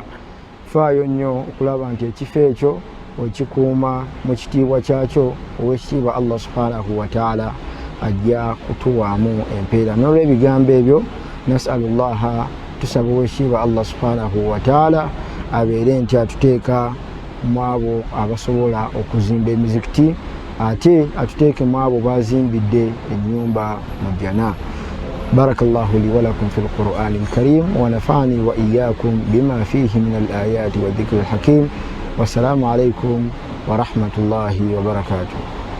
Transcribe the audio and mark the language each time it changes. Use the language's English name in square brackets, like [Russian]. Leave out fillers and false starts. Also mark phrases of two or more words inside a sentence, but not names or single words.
[Ganda] Faayo nnyo okulaba nti ekifo ekyo okikuuma mu kitiibwa kyakyo, owekitiibwa [Arabic] الله سبحانه وتعالى [Ganda] ajja kutuwaamu empeera. N'olw'ebigambo ebyo, nasalullaha, tusaba owekitiibwa [Arabic] الله سبحانه وتعالى [Ganda] abeere nti atuteeka mu abo abasobola okuzimba emizikiti, ate atuteeke mu abo bazimbidde ennyumba mu jana. [Arabic] بارك الله لي ولكم في القرآن الكريم ونفعني وإياكم بما فيه من الآيات والذكر الحكيم. والسلام عليكم ورحمة الله وبركاته.